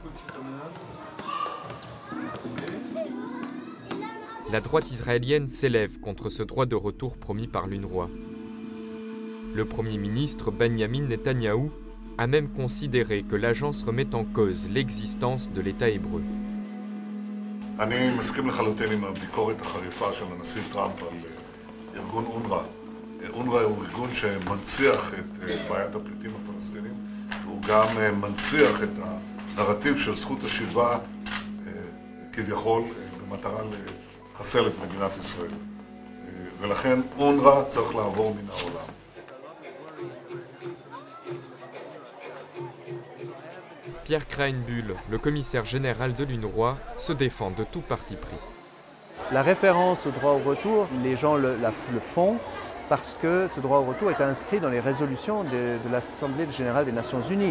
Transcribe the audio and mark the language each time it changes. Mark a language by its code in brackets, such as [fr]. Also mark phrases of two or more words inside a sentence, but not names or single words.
[fr] La droite israélienne s'élève contre ce droit de retour promis par l'UNRWA. Le Premier ministre Benjamin Netanyahou a même considéré que l'agence remet en cause l'existence de l'État hébreu. [he] אני מסכים לחלוטין עם הביקורת החריפה של הנשיא טראמפ על ארגון אונר"א. אונר"א הוא ארגון שמנציח את בעיית הפליטים הפלסטינים, הוא גם מנציח את הנרטיב של זכות השיבה כביכול במטרה לחסל את מדינת ישראל. ולכן אונר"א צריך לעבור מן העולם. [fr] Pierre Krahenbuhl, le commissaire général de l'UNRWA, se défend de tout parti pris. La référence au droit au retour, les gens le font parce que ce droit au retour est inscrit dans les résolutions de l'Assemblée générale des Nations Unies.